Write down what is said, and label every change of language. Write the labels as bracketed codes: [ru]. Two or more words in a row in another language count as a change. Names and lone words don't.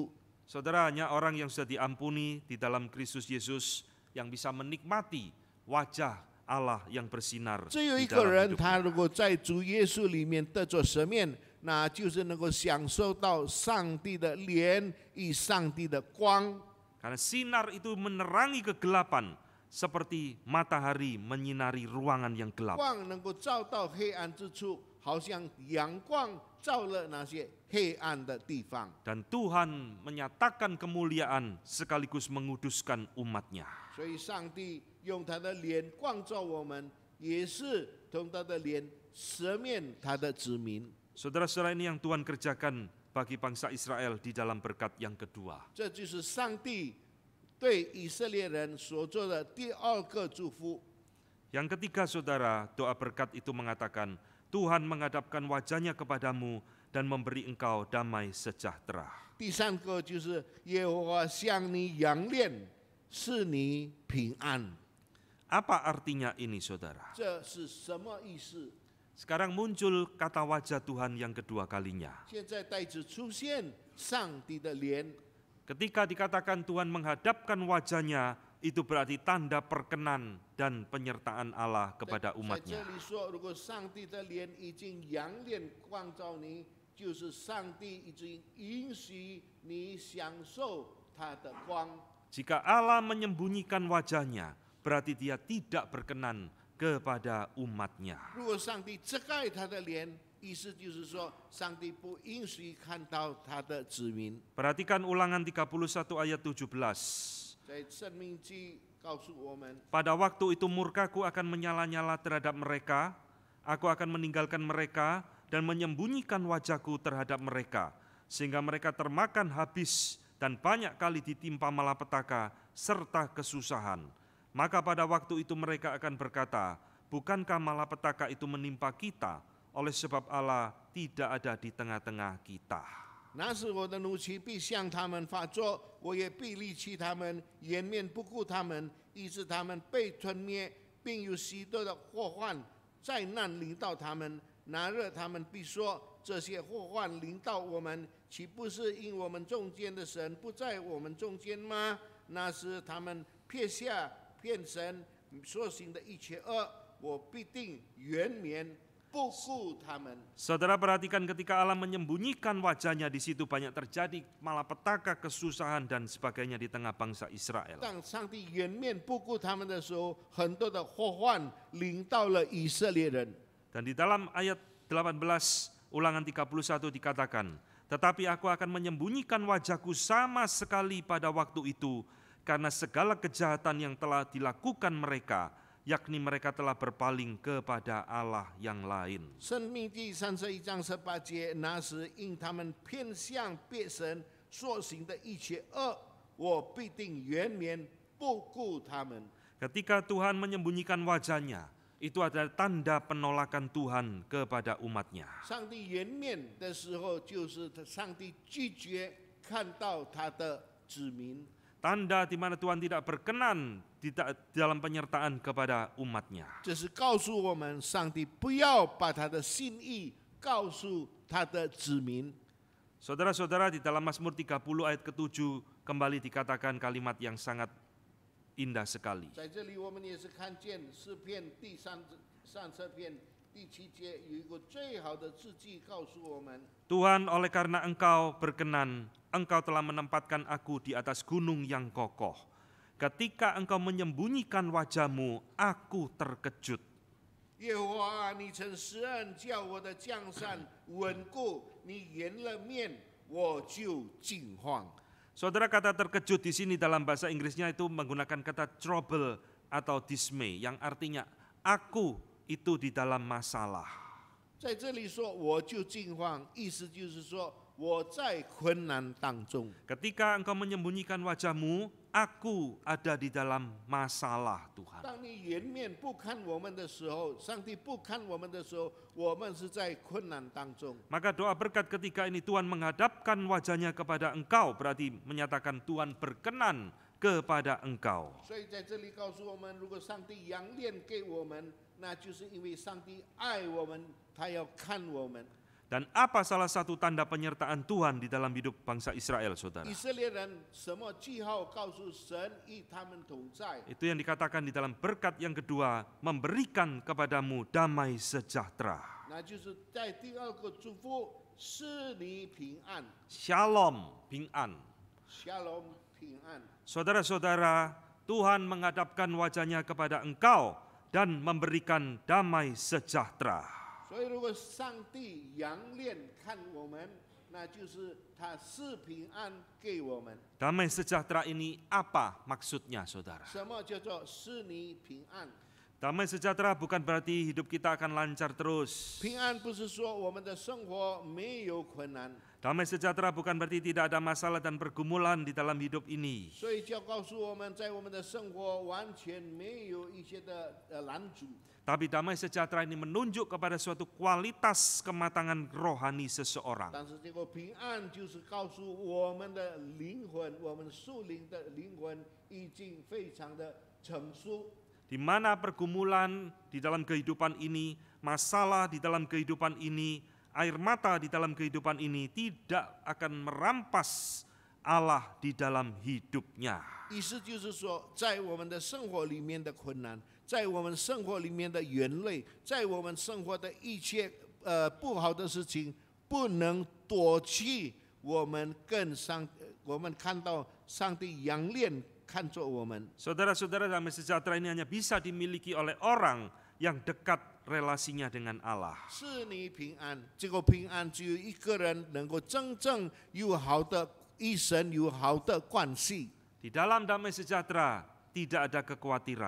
[id] Saudara, hanya orang yang sudah diampuni di dalam Kristus Yesus yang bisa menikmati wajah Allah yang bersinar [zh] 只有 [id] di [zh] 一个 [id] dalam [zh] 人， [id] hidup [zh] 他 [id] kita. [zh] 如果在主耶稣里面得着赦免，那就是能够享受到上帝的脸与上帝的光。 [id] Karena sinar itu menerangi kegelapan seperti matahari menyinari ruangan yang gelap. [zh] 光能够照到黑暗之处，好像阳光照了那些黑暗的地方。 [id] Dan Tuhan menyatakan kemuliaan sekaligus menguduskan umatnya. [zh] 所以，上帝用他的脸光照我们，也是从他的脸赦免他的子民。 [id] Saudara-saudara, ini yang Tuhan kerjakan bagi bangsa Israel di dalam berkat yang kedua. [zh] 这就是上帝对以色列人所做的第二个祝福。 [id] Yang ketiga, saudara, doa berkat itu mengatakan, Tuhan menghadapkan wajahnya kepadamu dan memberi engkau damai sejahtera. [zh] 第三个就是耶和华向你仰脸，使你平安。 [id] Apa artinya ini, saudara? [zh] 这是什么意思？ [id] Sekarang muncul kata wajah Tuhan yang kedua kalinya. [zh] 现在再次出现上帝的脸。 [id] Ketika dikatakan Tuhan menghadapkan wajahnya, itu berarti tanda perkenan dan penyertaan Allah kepada [zh] 在这 [id] umatnya. [zh] 里说，如果上帝的脸已经仰脸光照你，就是上帝已经允许你享受他的光。 [id] Jika Allah menyembunyikan wajahnya, berarti dia tidak berkenan kepada umatnya. [zh] 如果上帝遮盖他的脸，意思就是说，上帝不允许看到他的子民。 [id] Perhatikan ulangan 31 ayat 17. [zh] 在申命记告诉我们， [id] Pada waktu itu murkaku akan menyala-nyala terhadap mereka, aku akan meninggalkan mereka dan menyembunyikan wajahku terhadap mereka, sehingga mereka termakan habis dan banyak kali ditimpa malapetaka serta kesusahan. Maka pada waktu itu mereka akan berkata, bukankah malapetaka itu menimpa kita, oleh sebab Allah tidak ada di tengah-tengah kita. [zh] 那时我的怒气必向他们发作，我也必离弃他们，掩面不顾他们，以致他们被吞灭，并有许多的祸患、灾难临到他们。那日他们必说：这些祸患临到我们，岂不是因我们中间的神不在我们中间吗？那时他们撇下骗神所行的一切恶，我必定远免不顾他们。 [id] Saudara perhatikan ketika Allah menyembunyikan wajahnya, di situ banyak terjadi malapetaka, kesusahan dan sebagainya di tengah bangsa Israel. [zh] 当上帝掩面不顾他们的时候，很多的祸患临到了以色列人。 [id] Dan di dalam ayat 18 ulangan 31 dikatakan, tetapi aku akan menyembunyikan wajahku sama sekali pada waktu itu, karena segala kejahatan yang telah dilakukan mereka, yakni mereka telah berpaling kepada Allah yang lain. [zh] 申命记31章18节，那时因他们偏向别神所行的一切恶，我必定远免不顾他们。 [id] Ketika Tuhan menyembunyikan wajahnya, itu adalah tanda penolakan Tuhan kepada umatnya. [zh] 上帝掩面的时候，就是上帝拒绝看到他的子民。 [id] Tanda di mana Tuhan tidak berkenan dalam penyertaan kepada umatnya. [zh] 这是告诉我们，上帝不要把他的心意告诉他的子民。 [id] Saudara-saudara, di dalam Mazmur 30 ayat ke-7 kembali dikatakan kalimat yang sangat indah sekali. [zh] 在这里，我们也是看见诗篇第33篇第7节有一个最好的字句告诉我们： [id] Tuhan, oleh karena Engkau berkenan, Engkau telah menempatkan aku di atas gunung yang kokoh. Ketika Engkau menyembunyikan wajah-Mu, aku terkejut. [zh] 耶和华，你曾施恩，叫我的江山稳固；你掩了面，我就惊慌。 [id] Saudara, kata terkejut di sini dalam bahasa Inggrisnya itu menggunakan kata trouble atau dismay, yang artinya aku itu di dalam masalah. [zh] 在这里说我就惊慌，意思就是说我在困难当中。 [id] Ketika Engkau menyembunyikan wajah-Mu, aku ada di dalam masalah, Tuhan. [zh] 当你掩面不看我们的时候，上帝不看我们的时候，我们是在困难当中。 [id] Maka doa berkat ketika ini Tuhan menghadapkan wajahnya kepada Engkau, berarti menyatakan Tuhan berkenan kepada Engkau. [zh] 所以在这里告诉我们，如果上帝仰脸给我们，那就是因为上帝爱我们，他要看我们。 [id] Dan apa salah satu tanda penyertaan Tuhan di dalam hidup bangsa Israel, saudara? [zh] 以色列人什么记号告诉神与他们同在？ [id] Itu yang dikatakan di dalam berkat yang kedua, memberikan kepadamu damai sejahtera. [zh] 那就是在第二个祝福，使你平安 [id] Shalom, Ping-an. [zh] ，Shalom 平安。 [id] Saudara-saudara, Tuhan menghadapkan wajahnya kepada engkau dan memberikan damai sejahtera. [zh] 所以，如果上帝仰脸看我们，那就是他是平安给我们。 [id] Damai sejahtera ini apa maksudnya, saudara? [zh] 什么叫做使你平安？ [id] Damai sejahtera bukan berarti hidup kita akan lancar terus. [zh] 平安不是说我们的生活没有困难， [id] Damai sejahtera bukan berarti tidak ada masalah dan pergumulan di dalam hidup ini. [zh] 所以就要告诉我们在我们的生活完全没有一些的拦阻。 [id] Tapi damai sejahtera ini menunjuk kepada suatu kualitas kematangan rohani seseorang. [zh] 但是这个平安就是告诉我们的灵魂，我们属灵的灵魂已经非常的成熟。 [id] di mana pergumulan di dalam kehidupan ini, masalah di dalam kehidupan ini, air mata di dalam kehidupan ini tidak akan merampas Allah di dalam hidupnya. [zh] 意思就是说，在我们的生活里面的困难，在我们生活里面的眼泪，在我们生活的一切不好的事情，不能夺去我们我们看到上帝仰恋看着我们。 [id] Saudara-saudara, damai sejahtera ini hanya bisa dimiliki oleh orang yang dekat relasinya dengan Allah. [zh] 是你平安，这个平安只有一个人能够真正有好的与神有好的关系。 [id] Di dalam damai sejahtera tidak ada kekhawatiran.